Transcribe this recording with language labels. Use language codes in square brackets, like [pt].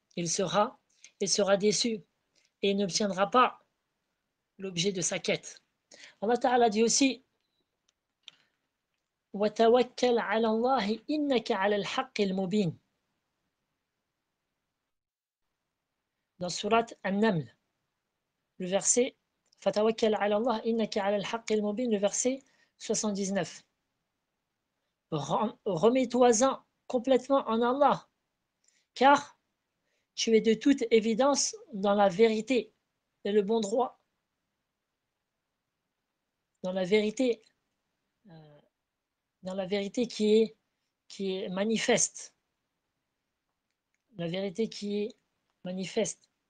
[fr] il sera déçu et il n'obtiendra pas l'objet de sa quête. Allah Ta'ala dit aussi [ar] وَتَوَكَّلْ عَلَى اللَّهِ إِنَّكَ عَلَى الْحَقِّ الْمُبِينِ [fr] dans surat An-Naml, le verset [ar] فَتَوَكَّلْ عَلَى اللَّهِ إِنَّكَ عَلَى الْحَقِّ الْمُبِينِ, [fr] le verset 79. Remets-toi-en complètement en Allah, car tu es de toute évidence dans la vérité et le bon droit, dans la vérité qui est manifeste, la vérité qui est manifeste.